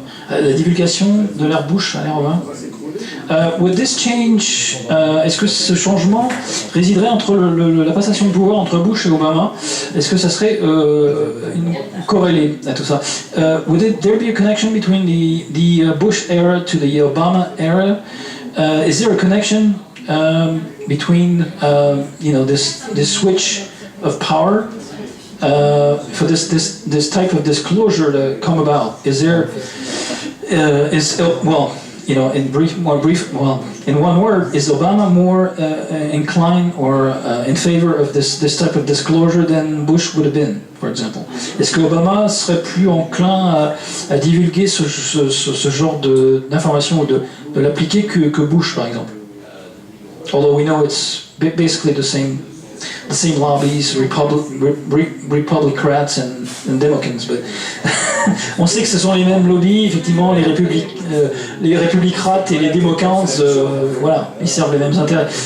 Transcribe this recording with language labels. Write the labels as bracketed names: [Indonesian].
[French] La divulgation de l'ère Bush à l'ère Obama. [English] Would this change? [French] Est-ce que ce changement résiderait entre la passation de pouvoir entre Bush et Obama? Est-ce que ça serait corrélé à tout ça? [English] Would there be a connection between the Bush era to the Obama era? Is there a connection between this switch of power for this type of disclosure to come about? Is there in one word, is Obama more inclined or in favor of this type of disclosure than Bush would have been, for example? [French] Est-ce que Obama serait plus enclin à divulguer ce genre d'information ou de l'appliquer que Bush, par exemple? [English] Although we know it's basically the same lobbies, Republicrats and Democrats, but [French] on sait que ce sont les mêmes lobbies, effectivement, les républicrates et les démocrates, voilà, ils servent les mêmes intérêts.